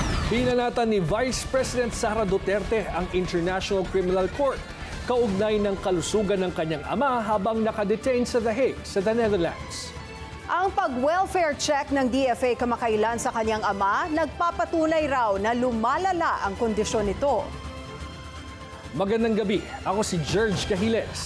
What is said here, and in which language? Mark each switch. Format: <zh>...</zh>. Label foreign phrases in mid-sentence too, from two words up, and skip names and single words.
<tl>Binanatan ni Vice President Sara Duterte ang International Criminal Court kaugnay ng kalusugan ng kanyang ama habang nakadetain sa The Hague sa the Netherlands. Ang pag-welfare check ng DFA kamakailan sa kanyang ama, nagpapatunay raw na lumalala ang kondisyon nito. Magandang gabi, ako si George Cahiles.</tl>